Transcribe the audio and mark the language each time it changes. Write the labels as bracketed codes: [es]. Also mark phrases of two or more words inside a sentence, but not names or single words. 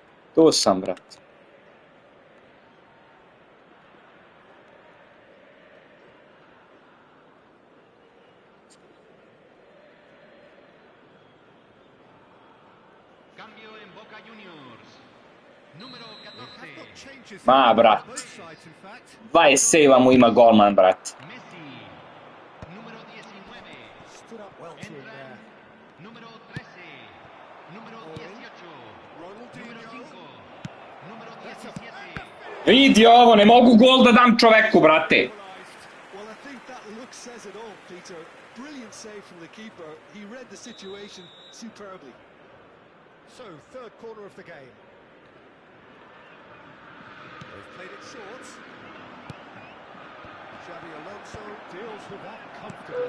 [sr] Tu sam, brate. [es] Cambio en Boca Juniors. Número 14. [sr] Ma, brat. 20 sejva mu ima golman, brate. [es] Messi. Número 19. [en] Stood up well to him [es] Entran [en] there. [es] número 13. Número 18. Número 5. Número 17. [sr] Vidi ovo, ne mogu gol da dam čoveku, brate. [en] Well, I think that look says it all, Peter. Brilliant save from the keeper. He read the situation superbly. So, third corner of the game. They've played it short. Xavi Alonso deals with that comfortably.